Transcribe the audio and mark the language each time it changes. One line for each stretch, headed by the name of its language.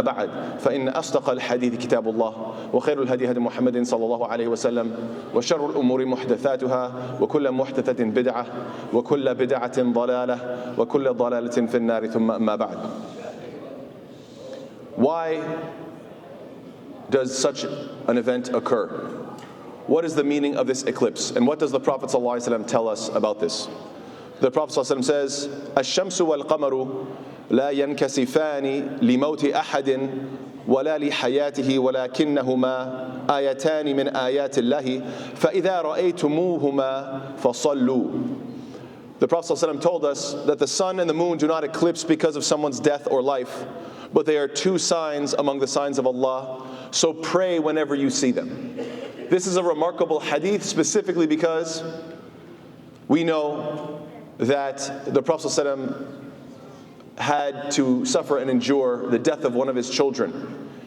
Arabic: بعد فإن أصدق الحديث كتاب الله وخير الهدي هدي محمد صلى الله عليه وسلم وشر الأمور محدثاتها وكل محدثة بدعة وكل بدعة ضلالة وكل ضلالة في النار ثم أما بعد.
English: Why does such an event occur? What is the meaning of this eclipse? And what does the Prophet ﷺ tell us about this? The Prophet ﷺ says,
Arabic: الشمس والقمر لا ينكسفان لموت أحد ولا لحياته ولكنهما آيتان من آيات الله فإذا رأيتموهما فصلوا.
English: The Prophet ﷺ told us that the sun and the moon do not eclipse because of someone's death or life, but they are two signs among the signs of Allah, so pray whenever you see them. This is a remarkable hadith specifically because we know that the Prophet ﷺ had to suffer and endure the death of one of his children.